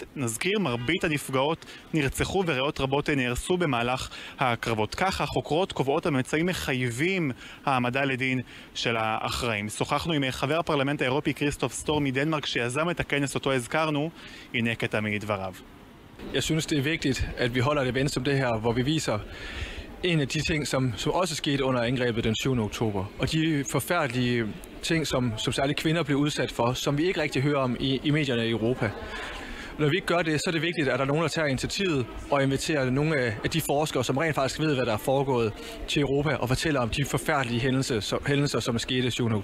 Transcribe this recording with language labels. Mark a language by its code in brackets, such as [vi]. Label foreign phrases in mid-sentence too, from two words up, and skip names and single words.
[he] נזכיר, מרבית הנפגעות נרצחו וריאות רבות נהרסו במהלך הקרבות. ככה, החוקרות קובעות הממצאים מחייבים העמדה לדין של האחראים. שוחחנו עם חבר הפרלמנט האירופי כריסטוף סטור מדנמרק שיזם את הכנס אותו הזכרנו. הנה קטע מדבריו. [da] Jeg synes, det er vigtigt, at vi holder et event som det her, hvor vi viser en af de ting, som også skete under angrebet den 7. oktober. Og de forfærdelige ting, som særligt kvinder blev udsat for, som vi ikke rigtig hører om i medierne i Europa. Når vi ikke gør det, så er det vigtigt, at der er nogen, der tager initiativet og inviterer nogle af de forskere, som rent faktisk ved, hvad der er foregået, til Europa og fortæller om de forfærdelige hændelser, som skete 7.